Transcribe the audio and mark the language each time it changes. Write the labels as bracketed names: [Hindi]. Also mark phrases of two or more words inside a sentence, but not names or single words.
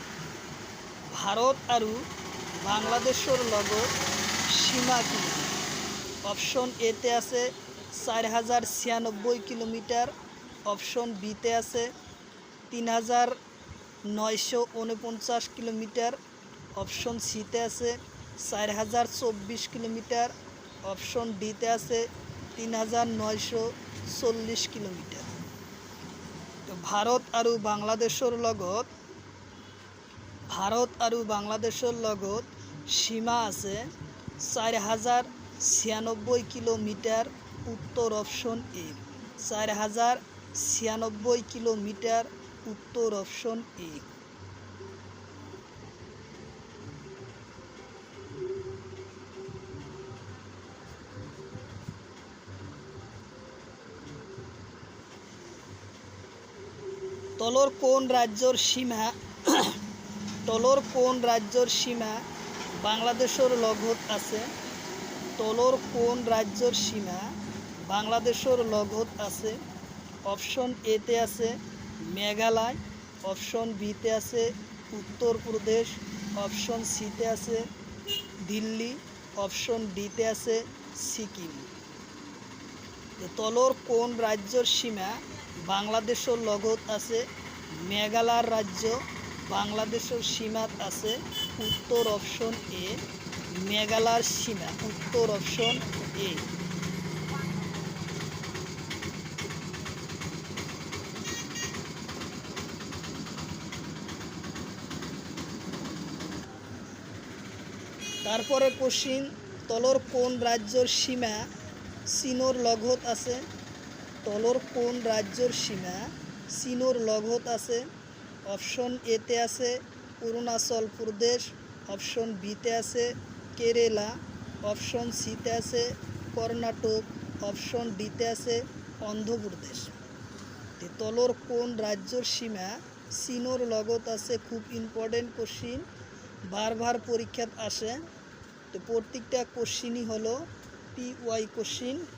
[Assamese] ভারত আৰু বাংলাদেশের লগত সীমা কিমান? অপশন এতে আছে 4096 কিলোমিটার, অপশন বিতে আছে 3949 কিলোমিটার, অপশন সিতে আছে 4024 কিলোমিটার, অপশন ডিতে আছে 3940 কিলোমিটার। তো ভারত আৰু বাংলাদেশৰ লগত সীমা আছে 4096 কিলোমিটার। উত্তর অপশন এ 4096 কিলোমিটার। উত্তর অপশন এ। তলৰ কোন ৰাজ্যৰ সীমা বাংলাদেশৰ লগত আছে? তলৰ কোন ৰাজ্যৰ সীমা বাংলাদেশৰ লগত আছে? অপশন এতে আছে মেঘালয়, অপশন বিতে আছে উত্তর প্রদেশ, অপশন সিতে আছে দিল্লি, অপশন ডিতে আছে সিকিম। তলৰ কোন ৰাজ্যৰ সীমা বাংলাদেশৰ লগত আছে? মেঘালয় রাজ্য বাংলাদেশের সীমাত আছে। উত্তর অপশন এ মেঘালয়ের সীমা। উত্তর অপশন এ। তারপরে কোশ্চিন, তলৰ কোন রাজ্যর সীমা চীনৰ লগত আছে? তলৰ কোন রাজ্যর সীমা চীনৰ লগত আছে? অপশন এতে আছে অরুণাচল প্রদেশ, অপশন বিতে আছে কেরালা, অপশন সিতে আছে কর্ণাটক, অপশন ডিতে আছে অন্ধ্রপ্রদেশ। তলৰ কোন রাজ্যর সীমা চীনৰ লগত আছে? খুব [English] important question, [Assamese] বারবার পরীক্ষাত আসে। [Bangla] তো প্রত্যেকটা কোশ্চিনই হলো [English] PY question.